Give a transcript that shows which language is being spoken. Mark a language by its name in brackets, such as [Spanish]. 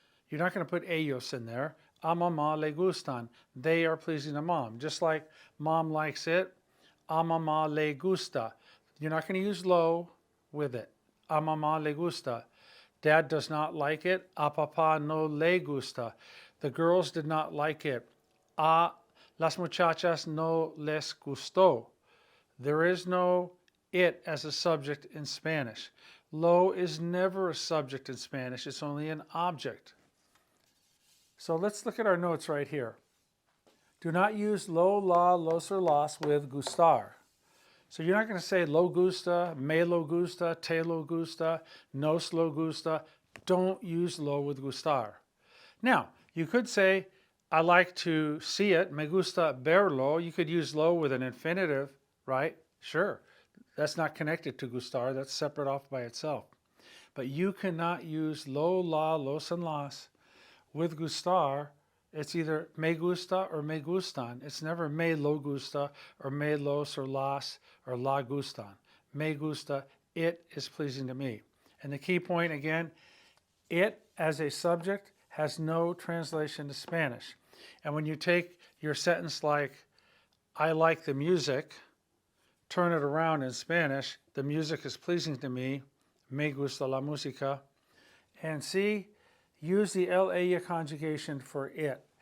[English] You're not going to put ellos in there. [Spanish] A mamá le gustan. [English] They are pleasing to mom. Just like mom likes it, [Spanish] a mamá le gusta. [English] You're not going to use lo with it. [Spanish] A mamá le gusta. [English] Dad does not like it. [Spanish] A papá no le gusta. [English] The girls did not like it. [Spanish] A las muchachas no les gustó. [English] There is no it as a subject in Spanish. Lo is never a subject in Spanish. It's only an object. So let's look at our notes right here. Do not use lo, la, los, or las with gustar. So you're not going to say [Spanish] lo gusta, me lo gusta, [English] te lo gusta, nos lo gusta. Don't use lo with gustar. Now, you could say, I like to see it, [Spanish] me gusta verlo. [English] You could use lo with an infinitive, right? Sure. That's not connected to gustar. That's separate off by itself. But you cannot use lo, la, los, and las with gustar. It's either me gusta or me gustan. It's never me lo gusta or me los or las or la gustan. Me gusta, it is pleasing to me. And the key point again, it as a subject has no translation to Spanish. And when you take your sentence like, I like the music, turn it around in Spanish, the music is pleasing to me, [Spanish] me gusta la música, [English] and see, use the la conjugation for it.